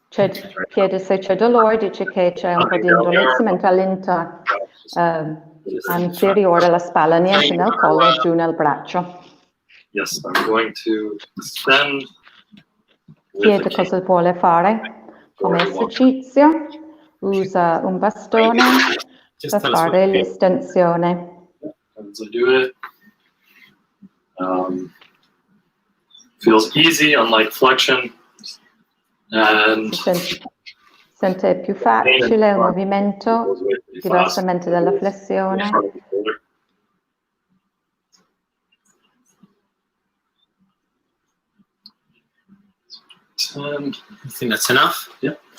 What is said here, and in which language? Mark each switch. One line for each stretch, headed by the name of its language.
Italian: Chiede se c'è dolore, dice che c'è un po' di indolenzamento all'interno anteriore alla spalla, niente nel collo, giù nel braccio.
English: Yes, I'm going to extend.
Italian: Chiede cosa vuole fare come esercizio, usa un bastone per fare l'estensione.
English: As I do it, feels easy, unlike flexion, and
Italian: Sente più facile il movimento, diversamente dalla flessione.
English: I think that's enough. Yeah.